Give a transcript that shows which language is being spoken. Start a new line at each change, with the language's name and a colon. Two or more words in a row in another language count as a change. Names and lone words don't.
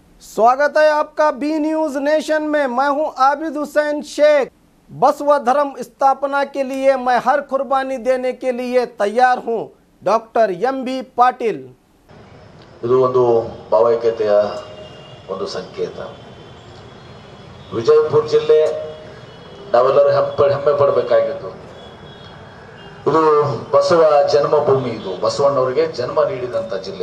Hindi: स्वागत है आपका बी न्यूज नेशन में। मैं हूं आबिद हुसैन शेख। बसव धर्म स्थापना के लिए मैं हर कुर्बानी देने के लिए तैयार हूं। डॉक्टर एम.बी. पाटिल।
Kannada: ಇದು ಒಂದು ಭಾವೈಕ್ಯತೆಯ ಒಂದು ಸಂಕೇತ. ವಿಜಯಪುರ ಜಿಲ್ಲೆ ನಾವೆಲ್ಲರೂ ಹೆಮ್ಮೆ ಪಡಬೇಕಾಗಿತ್ತು. ಇದು ಬಸವ ಜನ್ಮಭೂಮಿ. ಇದು ಬಸವಣ್ಣವರಿಗೆ ಜನ್ಮ ನೀಡಿದಂಥ ಜಿಲ್ಲೆ.